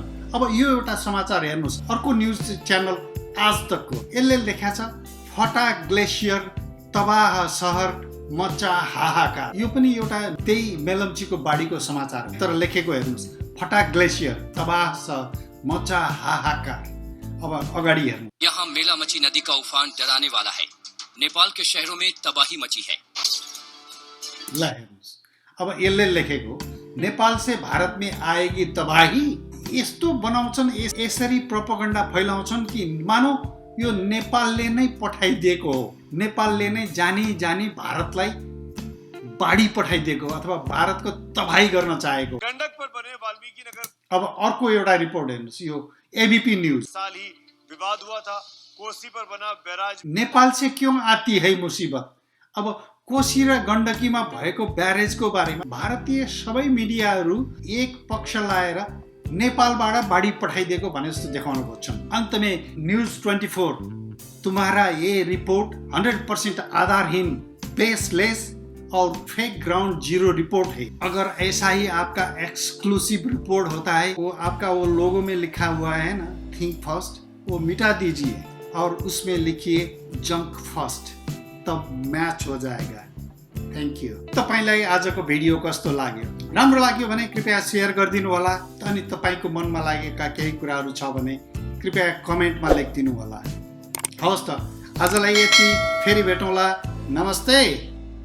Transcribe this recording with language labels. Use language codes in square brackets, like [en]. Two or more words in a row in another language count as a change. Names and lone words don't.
[ne] अब यो एउटा समाचार हेर्नुहोस्, अर्को न्युज च्यानल आज तकको यसले लेखेको छ [hi] फटा ग्लेसियर तबाह सहर मचा हाहाकार। [ne] यो पनि एउटा त्यही मेलम्चीको बाढीको समाचार हो, तर लेखेको हेर्नुहोस् [hi] फटा ग्लेसियर तबाह सहर मचा हाहाकार। [ne] अब अगाडि हेर्नु, [hi] यहाँ मेलामची नदी का उफान डराने वाला है। नेपाल के शहरों में तबाही मची है। [ne] ल हेर्नुहोस्, अब यसले लेखेको [hi] नेपाल से भारत में आएगी तबाही। [ne] यस्तो बनाउँछन्, यसरी प्रोपोगन्डा फैलाउँछन् कि मानौ यो नेपालले नै पठाइदिएको हो, नेपालले नै जानी भारतलाई बाढी पठाइदिएको अथवा भारतको तबाही गर्न चाहेको। [hi] गण्डक पर बने वाल्मीकि नगर। [ne] अब अर्को एउटा रिपोर्ट हेर्नुहोस्, यो एबीपी न्यूज। [hi] साल ही विवाद हुआ था कोसी पर बना बैराज। नेपाल से क्यों आती है मुसीबत। [ne] अब कोशी र गण्डकीमा भएको ब्यारेजको बारेमा भारतीय सबै मिडियाहरू एक पक्ष लाएर नेपालबाट बाढी पठाइदिएको भने जस्तो देखाउन खोज्छन्। [hi] अंत में न्यूज 24 तुम्हारा ये रिपोर्ट 100% आधारहीन, बेसलेस और [en] fake ground zero report [hi] है। अगर ऐसा ही आपका एक्सक्लूसिव रिपोर्ट होता है, वो आपका वो लोगो में लिखा हुआ है ना [en] think first, [hi] वो मिटा दीजिए और उसमें लिखिए [en] junk first, [hi] तब मैच हो जाएगा। [en] thank you. [ne] तपाईलाई आजको भिडियो कस्तो लाग्यो? राम्रो लाग्यो भने कृपया शेयर गरिदिनु होला। अनि तपाईको मनमा लागेका केही कुराहरू छ भने कृपया कमेन्टमा लेखिदिनु होला। हवस् त, आजलाई यति, फेरि भेटौँला। नमस्ते।